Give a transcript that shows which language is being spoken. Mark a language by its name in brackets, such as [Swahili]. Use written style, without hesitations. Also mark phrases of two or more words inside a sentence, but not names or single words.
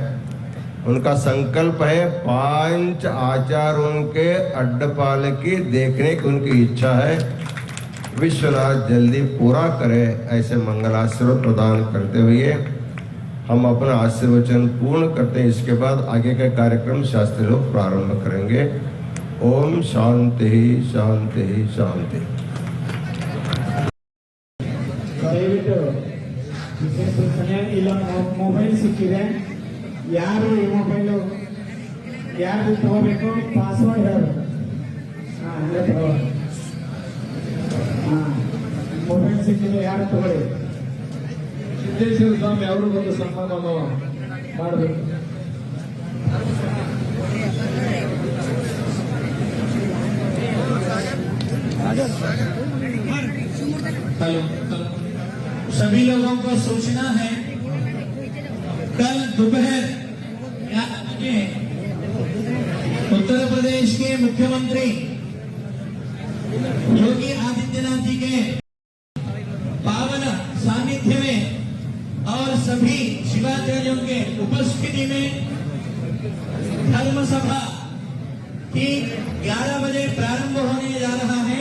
[Hindi] उनका संकल्प है 5 आचार्यों के अड्डपालकी देखने की उनकी इच्छा है। विश्वनाथ जल्दी पूरा करे, ऐसे मंगलाशीर्वाद प्रदान करते हुए हम अपना आशीर्वचन पूर्ण करते हैं। इसके बाद आगे का कार्यक्रम शास्त्री लोग प्रारंभ करेंगे। ओम शांति शांति शांति। [Kannada] ಮೊಬೈಲ್ ಸಿಕ್ಕಿದೆ, ಯಾರು ಈ ಮೊಬೈಲು ಯಾರು ತಗೋಬೇಕು, ಪಾಸ್ವರ್ಡ್ ಹೇಳು. ಅಲ್ಲೇ ತಗೋ. ಮೊಬೈಲ್ ಸಿಕ್ಕಿದೆ, ಯಾರು ತಗೊಳ್ಳಿ. ಸಿದ್ದೇಶ್ವರ ಸ್ವಾಮಿ ಅವರು ಒಂದು ಸನ್ಮಾನ ಮಾಡಬೇಕು. [Hindi] हेलो, सभी लोगों को सूचना है, कल दोपहर उत्तर प्रदेश के मुख्यमंत्री योगी आदित्यनाथ जी के पावन सानिध्य में और सभी शिवाचार्यों के उपस्थिति में धर्म सभा की 11 बजे प्रारंभ होने जा रहा है।